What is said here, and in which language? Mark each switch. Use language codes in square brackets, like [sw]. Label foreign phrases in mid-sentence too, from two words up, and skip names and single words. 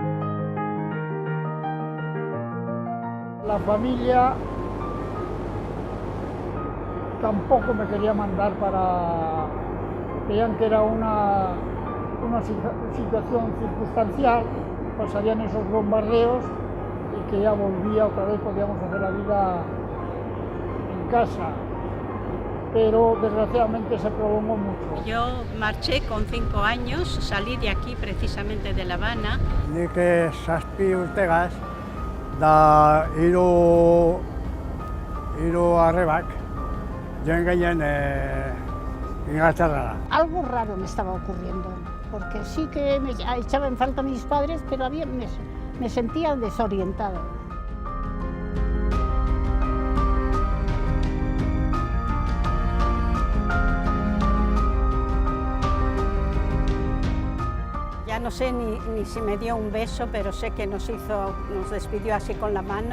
[es] La familia tampoco me quería mandar veían que era una situación circunstancial, pasarían esos bombardeos y que ya volvía otra vez, podíamos hacer la vida en casa. Pero desgraciadamente se prolongó mucho. Yo marché con 5 años, salí de aquí precisamente de La Habana. [eu] Nik 7 urtegaz, da hiru arrebak, joan ginen Inglaterrara. [es] Algo raro me estaba ocurriendo, porque sí que me echaba en falta a mis padres, pero me sentía desorientada. Ya no sé ni si me dio un beso, pero sé que nos despidió así con la mano.